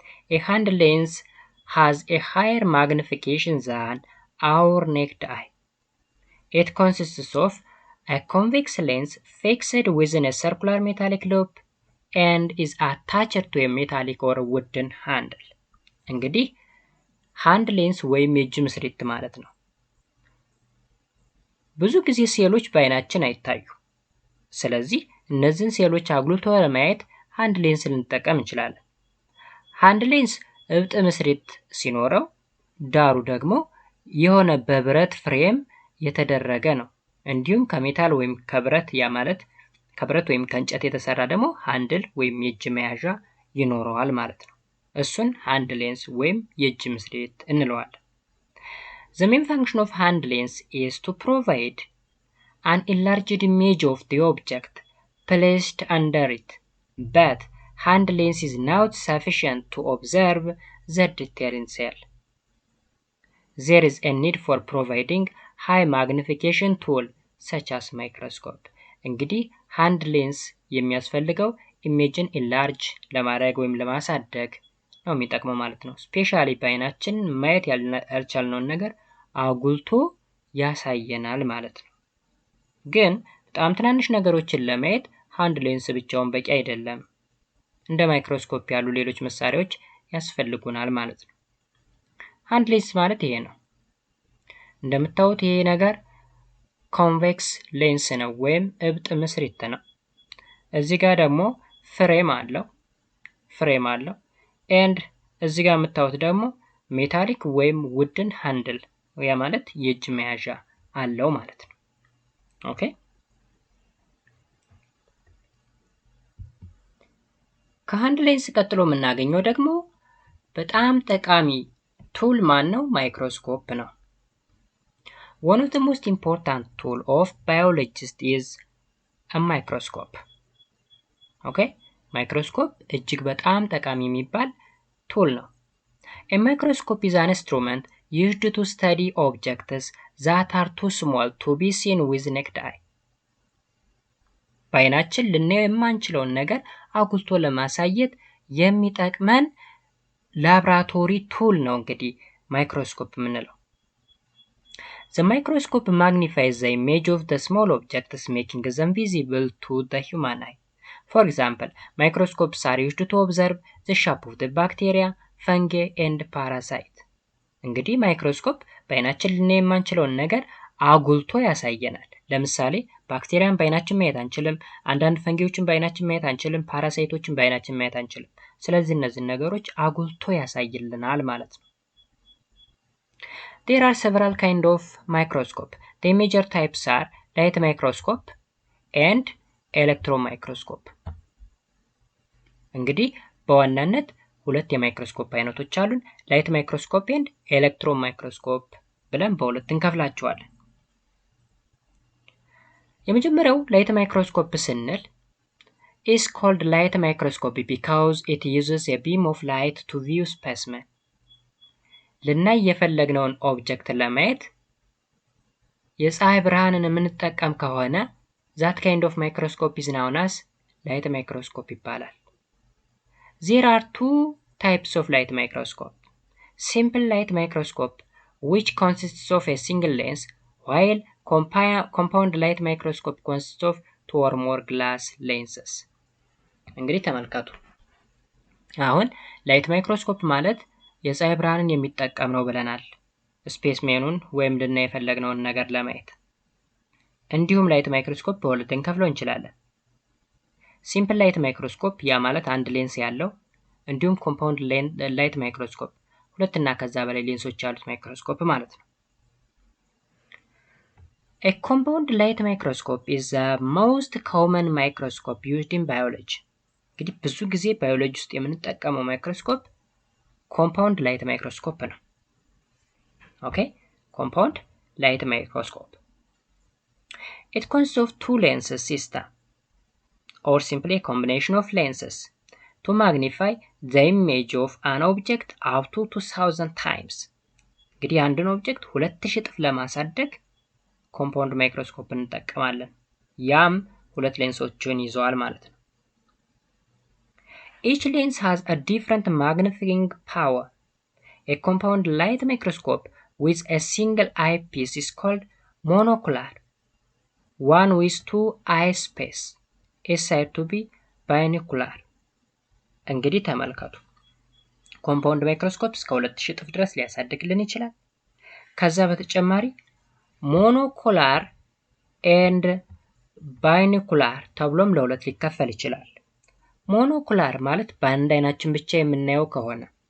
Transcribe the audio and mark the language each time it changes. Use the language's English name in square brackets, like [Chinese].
[English] A hand lens has a higher magnification than our naked eye. It consists of a convex lens fixed within a circular metallic loop and is attached to a metallic or wooden handle. [Amharic] እንግዲህ ሃንድ ሌንስ ወይም የእጅ ምስሪት ማለት ነው። ብዙ ጊዜ ሴሎች በአይናችን አይታዩ። ስለዚህ እነዚህን ሴሎች አጉልቶ ለማየት ሃንድ ሌንስ ልንጠቀም እንችላለን። ሃንድ ሌንስ እብጥ ምስሪት ሲኖረው ዳሩ ደግሞ የሆነ በብረት ፍሬም የተደረገ ነው። እንዲሁም ከሜታል ወይም ከብረት ያ ማለት ከብረት ወይም ከእንጨት የተሰራ ደግሞ ሃንድል ወይም የእጅ መያዣ ይኖረዋል ማለት ነው። እሱን ሃንድ ሌንስ ወይም የእጅ ምስሪት እንለዋለን። [English] The main function of hand lens is to provide an enlarged image of the object placed under it, but hand lens is not sufficient to observe the detail in cell. There is a need for providing high magnification tool such as microscope. እንግዲህ [Amharic] ሃንድ ሌንስ የሚያስፈልገው ኢሜጅን ኢንላርጅ ለማድረግ ወይም ለማሳደግ ነው የሚጠቅመው ማለት ነው። ስፔሻሊ በአይናችን ማየት ያልቻልነውን ነገር አጉልቶ ያሳየናል ማለት ነው። ግን በጣም ትናንሽ ነገሮችን ለማየት ሃንድ ሌንስ ብቻውን በቂ አይደለም። እንደ ማይክሮስኮፕ ያሉ ሌሎች መሳሪያዎች ያስፈልጉናል ማለት ነው። ሃንድ ሌንስ ማለት ይሄ ነው። እንደምታዩት ይሄ ነገር ኮንቬክስ ሌንስ ነው ወይም እብጥ ምስሪት ነው። እዚህ ጋር ደግሞ ፍሬም አለው ኤንድ እዚህ ጋር የምታዩት ደግሞ ሜታሊክ ወይም ውድን ሃንድል ያ ማለት የእጅ መያዣ አለው ማለት ነው። ኦኬ ከሃንድ ሌንስ ቀጥሎ የምናገኘው ደግሞ በጣም ጠቃሚ ቱል ማን ነው? ማይክሮስኮፕ ነው። [English] One of the most important tool of biologist is a microscope. Okay? [Amharic] ማይክሮስኮፕ እጅግ በጣም ጠቃሚ የሚባል ቱል ነው። [English] A microscope is an instrument used to study objects that are too small to be seen with naked eye. [Amharic] በአይናችን ልናየው የማንችለውን ነገር አጉልቶ ለማሳየት የሚጠቅመን ላብራቶሪ ቱል ነው እንግዲህ ማይክሮስኮፕ የምንለው። [English] The microscope magnifies the image of the small objects, making them visible to the human eye. For example, microscopes are used to observe the shape of the bacteria, fungi, and parasite. [Amharic] እንግዲህ ማይክሮስኮፕ በአይናችን ልናየው የማንችለውን ነገር አጉልቶ ያሳየናል። ለምሳሌ ባክቴሪያን በአይናችን ማየት አንችልም፣ አንዳንድ ፈንጊዎችን በአይናችን ማየት አንችልም፣ ፓራሳይቶችን በአይናችን ማየት አንችልም። ስለዚህ እነዚህ ነገሮች አጉልቶ ያሳይልናል ማለት ነው። [English] There are several kind of microscope. The major types are light microscope and electron microscope. [Amharic] እንግዲህ በዋናነት ሁለት የማይክሮስኮፕ አይነቶች አሉን፣ ላይት ማይክሮስኮፕ and ኤሌክትሮን ማይክሮስኮፕ ብለን በሁለት እንከፍላቸዋለን። የመጀመሪያው ላይት ማይክሮስኮፕ ስንል [English] is called light microscopy because it uses a beam of light to view specimen. [Amharic] ልናይ የፈለግነውን ኦብጀክት ለማየት የፀሐይ ብርሃንን የምንጠቀም ከሆነ [English] that kind of microscope is known as light microscope [Amharic] ይባላል። [English] There are two types of light microscope. Simple light microscope, which consists of a single lens, while compound light microscope consists of two or more glass lenses. [Amharic] እንግዲህ ተመልከቱ። አሁን ላይት ማይክሮስኮፕ ማለት የፀሐይ ብርሃንን የሚጠቀም ነው ብለናል፣ ስፔስሜኑን ወይም ልናይ የፈለግነውን ነገር ለማየት። እንዲሁም ላይት ማይክሮስኮፕ በሁለት እንከፍለው እንችላለን። ሲምፕል ላይት ማይክሮስኮፕ ያ ማለት አንድ ሌንስ ያለው፣ እንዲሁም ኮምፓውንድ ላይት ማይክሮስኮፕ ሁለትና ከዛ በላይ ሌንሶች ያሉት ማይክሮስኮፕ ማለት ነው። [English] A compound light microscope is the most common microscope used in biology. [Amharic] እንግዲህ ብዙ ጊዜ ባዮሎጂ ውስጥ የምንጠቀመው ማይክሮስኮፕ ኮምፓውንድ ላይት ማይክሮስኮፕ [English] ነው። ኦኬ ኮምፓውንድ ላይት ማይክሮስኮፕ it consists of two lenses system or simply a combination of lenses to magnify the image of an object up to 2000 times. [Amharic] እንግዲህ አንድን ኦብጀክት 2000 እጥፍ ለማሳደግ ኮምፓውንድ ማይክሮስኮፕ እንጠቀማለን። ያም ሁለት ሌንሶችን ይዘዋል ማለት ነው። [English] Each lens has a different magnifying power. A compound light microscope with a single eyepiece is called monocular. One with two eyespace is said to be binocular. [Amharic] እንግዲህ ተመልከቱ። ኮምፓውንድ ማይክሮስኮፕ እስከ 2000 እጥፍ ድረስ ሊያሳድግልን ይችላል። ከዛ በተጨማሪ ሞኖኩላር ኤንድ ባይኖኩላር ተብሎም ለሁለት ሊከፈል ይችላል። ሞኖኩላር ማለት በአንድ አይናችን ብቻ የምናየው ከሆነ፣